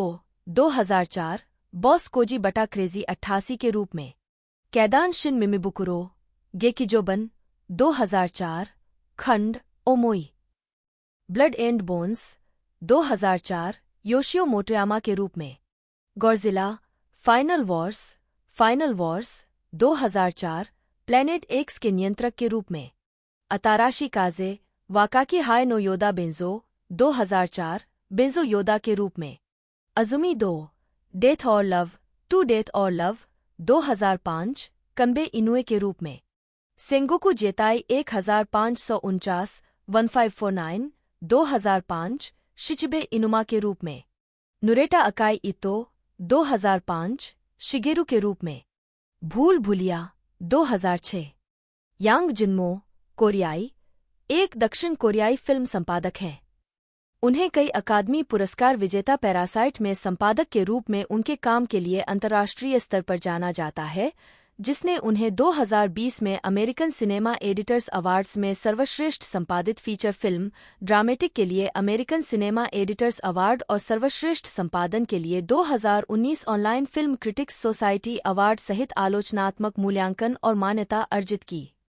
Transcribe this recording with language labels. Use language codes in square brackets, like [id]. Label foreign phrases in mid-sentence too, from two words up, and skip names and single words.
[hi] 2004 बॉस कोजी बटा क्रेजी 88 के रूप में, कैदान शिन मिमिबुकुरो गेकिजोबन 2004 खंड ओमोई, ब्लड एंड बोन्स 2004 योशियो मोटोयामा के रूप में, गॉडजिला फाइनल वॉर्स 2004 प्लेनेट एक्स के नियंत्रक के रूप में, अताराशी काजे वाकाकी हाय नो योदा बेंजो 2004 बेंजो योदा के रूप में, अजुमी 2 डेथ और लव 2005 कंबे इनुए के रूप में, सेंगोकू जेताई 1549 1549 2005 शिचिबे इनुमा के रूप में, नुरेटा अकाई इतो 2005 शिगेरू के रूप में, भूल भुलिया 2006, यांग जिनमो कोरियाई एक दक्षिण कोरियाई फिल्म संपादक हैं। उन्हें कई अकादमी पुरस्कार विजेता पैरासाइट में संपादक के रूप में उनके काम के लिए अंतर्राष्ट्रीय स्तर पर जाना जाता है, जिसने उन्हें 2020 में अमेरिकन सिनेमा एडिटर्स अवार्ड्स में सर्वश्रेष्ठ संपादित [en] feature film dramatic [hi] के लिए अमेरिकन सिनेमा एडिटर्स अवार्ड और सर्वश्रेष्ठ संपादन के लिए 2019 ऑनलाइन फिल्म क्रिटिक्स सोसाइटी अवार्ड सहित आलोचनात्मक मूल्यांकन और मान्यता अर्जित की।